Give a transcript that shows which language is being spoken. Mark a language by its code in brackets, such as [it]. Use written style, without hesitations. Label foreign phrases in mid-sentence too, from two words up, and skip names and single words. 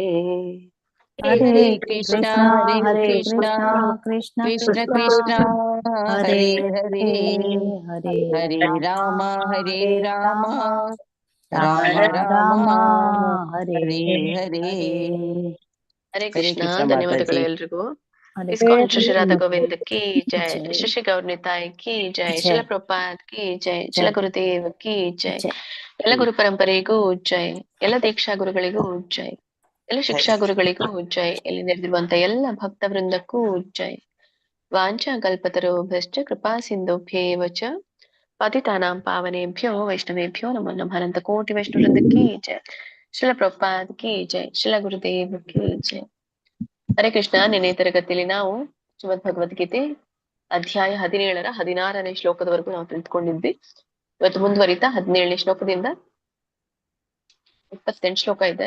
[sa] ಹರೇ ಕೃಷ್ಣ ಕೃಷ್ಣ ಕೃಷ್ಣ ಹರೇ ಹರೇ ಹರೇ ರಾಮ ರಾಮ ರಾಮ ಹರೇ ಹರೇ. ಹರೇ ಕೃಷ್ಣ. [kn] ಧನ್ಯವಾದಗಳು ಎಲ್ರಿಗೂ. [hi] इस्कॉन श्री राधा गोविंद की जय, श्री गौरनिताई की जय, श्रील प्रभुपाद की जय, श्रील गुरुदेव की जय, [kn] ಎಲ್ಲ ಗುರು ಪರಂಪರೆಗೂ ಜೈ, ಎಲ್ಲ ದೀಕ್ಷಾ ಗುರುಗಳಿಗೂ ಜೈ, ಎಲ್ಲ ಶಿಕ್ಷಾ ಗುರುಗಳಿಗೂ ಜೈ, ಇಲ್ಲಿ ನೆರೆದಿರುವಂತ ಎಲ್ಲ ಭಕ್ತ ವೃಂದಕ್ಕೂ ಜೈ. [sa] ವಾಂಚಾ ಕಲ್ಪತರು ಭ್ರಷ್ಟ ಕೃಪಾ ಸಿಂಧುಭ್ಯೇವ ಚ ಪತಿತಾನಾಂ ಪಾವನೇಭ್ಯೋ ವೈಷ್ಣವೇಭ್ಯೋ ನಮೋ ನಮಃ. [kn] ಅನಂತ ಕೋಟಿ ವೈಷ್ಣವ ವೃಂದಕ್ಕೆ ಜೈ, [hi] श्रील प्रभुपाद की जय, श्रील गुरुदेव की जय. [sa] ಹರೇ ಕೃಷ್ಣ. [kn] ನಿನ್ನೆ ತರಗತಿಯಲ್ಲಿ ನಾವು ಶ್ರೀಮದ್ ಭಗವದ್ಗೀತೆ ಅಧ್ಯಾಯ 17ರ 16ನೇ ಶ್ಲೋಕದವರೆಗೂ ನಾವು ತಿಳಿದುಕೊಂಡಿದ್ವಿ. ಇವತ್ತು ಮುಂದುವರಿತಾ 17ನೇ ಶ್ಲೋಕದಿಂದ 28 ಶ್ಲೋಕ ಇದೆ.